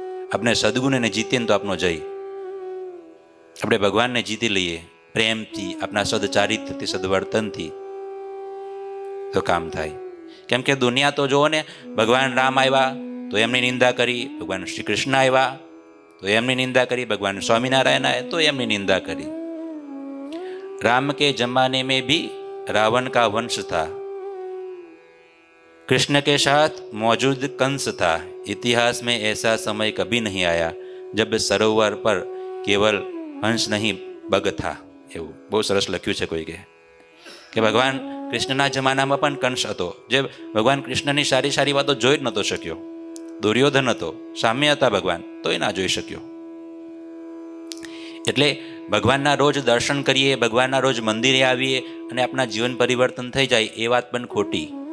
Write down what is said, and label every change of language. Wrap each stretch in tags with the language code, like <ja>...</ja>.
<gu>આપણે સદગુણને જીતીએ ને તો આપનો જય. આપણે ભગવાનને જીતી લઈએ પ્રેમથી, આપણા સદચારિત્રથી, સદવર્તનથી, તો કામ થાય. કેમ કે દુનિયા તો જુઓ ને, ભગવાન રામ આવ્યા તો એમની નિંદા કરી, ભગવાન શ્રી કૃષ્ણ આવ્યા તો એમની નિંદા કરી, ભગવાન સ્વામિનારાયણ આવ્યા તો એમની નિંદા કરી.</gu> <hi>राम के जमाने में भी रावण का वंश था, कृष्ण के साथ मौजूद कंस था. इतिहास में ऐसा समय कभी नहीं आया जब सरोवर पर केवल हंस नहीं बग था.</hi> <gu>એવું બહુ સરસ લખ્યું છે કોઈએ કે ભગવાન કૃષ્ણના જમાનામાં પણ કંસ હતો, જે ભગવાન કૃષ્ણની સારી સારી વાતો જોઈ જ નહોતો શક્યો. દુર્યોધન હતો, સામે હતા ભગવાન, તોય ના જોઈ શક્યો. એટલે ભગવાનના રોજ દર્શન કરીએ, ભગવાનના રોજ મંદિરે આવીએ અને આપણા જીવન પરિવર્તન થઈ જાય, એ વાત પણ ખોટી.</gu>